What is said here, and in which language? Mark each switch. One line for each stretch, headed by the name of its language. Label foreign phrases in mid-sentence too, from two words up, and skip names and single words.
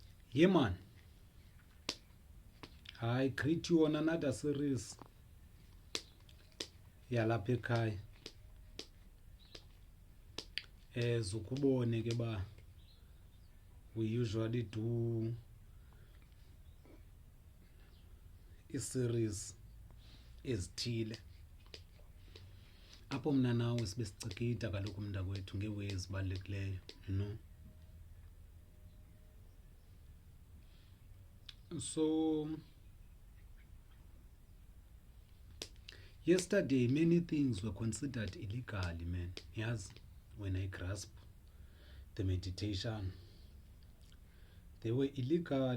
English: Yeah, man. I greet you on another series.
Xhosa: Yalapha ekhaya. As ukubone ke ba
English: we usually do
Xhosa: i-series ezithile. Apho mina nawe sibe sicikida kaloku mntakwethu ngeways ezibalulekileyo,
English: you know. So yesterday many things were considered illegal, man. Yes, when I grasp the meditation, they were illegal.